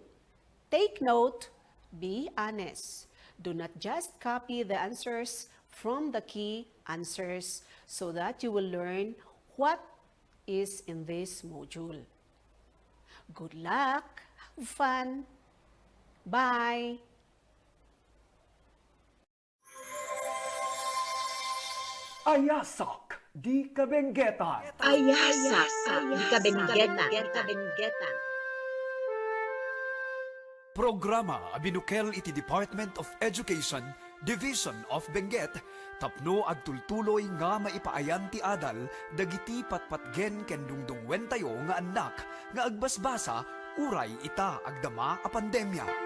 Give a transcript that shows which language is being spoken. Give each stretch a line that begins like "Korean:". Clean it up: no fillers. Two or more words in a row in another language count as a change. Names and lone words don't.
English: Take note, be honest. Do not just copy the answers from the key answers so that you will learn what is in this module. Good luck, have fun, bye!
Iloko: Ayasak Di Kabenguetan. Ayasak Di Kabenguetan. Programa abinukel iti Department of Education, Division of Benguet, tapno agtultuloy nga maipaayan ti adal, dagiti patpatgen ken dungdungwen tayo nga anak, nga agbasbasa, uray ita agdama a pandemya.